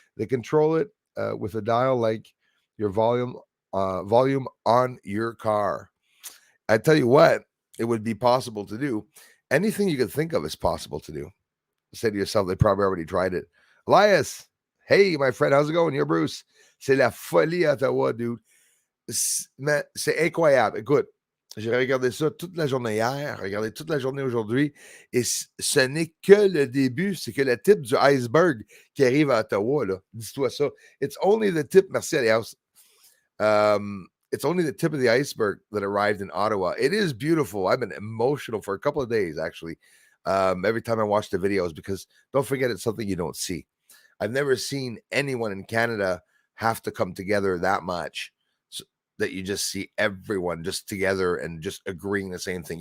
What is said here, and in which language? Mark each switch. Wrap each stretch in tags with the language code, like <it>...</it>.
<en>They control it with a dial like your volume on your car. I tell you what, it would be possible to do. Anything you could think of is possible to do. Say to yourself, they probably already tried it. Elias, hey, my friend, how's it going? You're Bruce.</en> <fr>C'est la folie à Ottawa, dude. Mais c'est incroyable. Écoute, j'ai regardé ça toute la journée hier, regardé toute la journée aujourd'hui, et ce n'est que le début, c'est que le tip du iceberg qui arrive à Ottawa, là. Dis-toi ça.</fr> <en>It's only the tip,</en> <fr>merci Alias.</fr> <en>It's only the tip of the iceberg that arrived in Ottawa. It is beautiful. I've been emotional for a couple of days, actually. Every time I watch the videos, because don't forget, it's something you don't see. I've never seen anyone in Canada have to come together that much, so that you just see everyone just together and just agreeing the same thing.</en>